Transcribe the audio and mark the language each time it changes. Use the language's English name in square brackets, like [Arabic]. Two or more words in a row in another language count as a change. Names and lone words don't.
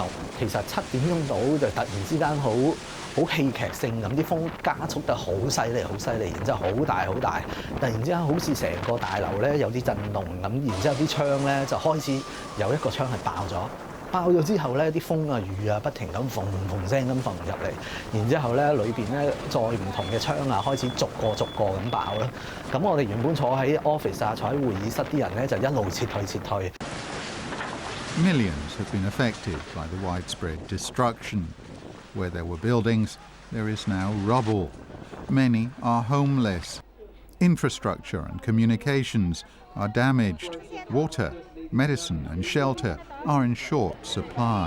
[Cantonese] 其實7點鐘到就突然之間好戲劇性咁，啲風加速得好犀利，然之後好大，突然之間好似成個大樓咧有啲震動咁，然之後啲窗咧就開始有一個窗係爆咗。爆咗之後咧，啲風啊、雨啊不停咁縫聲咁縫入嚟，然之後咧裏邊咧再唔同嘅窗啊開始逐個咁爆啦。咁我哋原本坐喺 office 啊、坐喺會議室啲人咧就一路撤退。 [English] Millions have been affected by the widespread destruction. Where there were buildings, there is now rubble. Many are homeless. Infrastructure and communications are damaged. Water, medicine and shelter are in short supply.